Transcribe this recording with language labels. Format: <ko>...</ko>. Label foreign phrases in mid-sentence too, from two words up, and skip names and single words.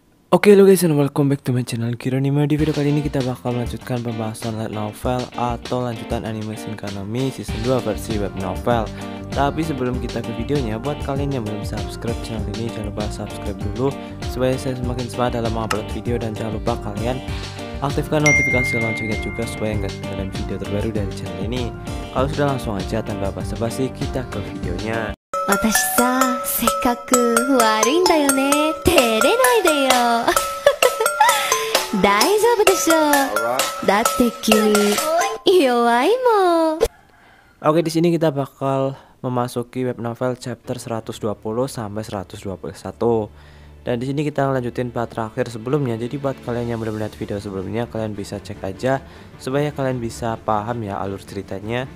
<id>Oke lo</id> <en>guys, and welcome back to my channel Kironima.</en> <id>Di video kali ini kita bakal melanjutkan pembahasan</id> <en>light novel</en> <id>atau lanjutan anime Shinkanami season 2 versi</id> <en>web novel.</en> <id>Tapi sebelum kita ke videonya, buat kalian yang belum subscribe channel ini, jangan lupa subscribe dulu supaya saya semakin semangat dalam mengupload video. Dan jangan lupa kalian aktifkan notifikasi loncengnya juga supaya nggak ketinggalan video terbaru dari channel ini. Kalau sudah, langsung aja tanpa basa-basi kita ke videonya.</id> <ja>私さ、せっかく悪いんだよね。照れないでよ。大丈夫でしょ。だって君弱いもん。</ja> <id>Oke, di sini kita bakal memasuki</id> <en>web novel chapter</en> <id>120 sampai 121. Dan di sini kita lanjutin part terakhir sebelumnya. Jadi buat kalian yang belum lihat video sebelumnya, kalian bisa cek aja supaya kalian bisa paham ya alur ceritanya.</id>